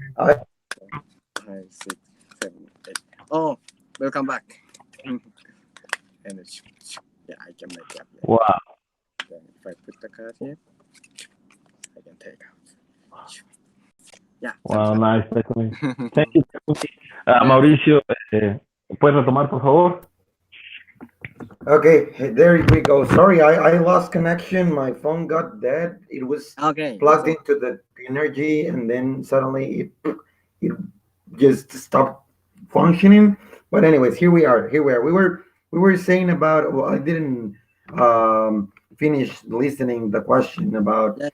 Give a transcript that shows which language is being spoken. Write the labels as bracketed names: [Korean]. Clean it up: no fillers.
[English] 5, 6, 7, 8. Oh, welcome back. And yeah, I can make it appear. Wow. Then if I put the card here, I can take out. Yeah. Wow, nice, Takumi. Thank you, Takumi. [Spanish] Mauricio, ¿puedes retomar, por favor? [English] Okay, there we go. Sorry, I lost connection. My phone got dead. It was plugged into the energy, and then suddenly it just stopped functioning. But anyways, here we are. We were saying about. Well, I didn't finish listening the question about.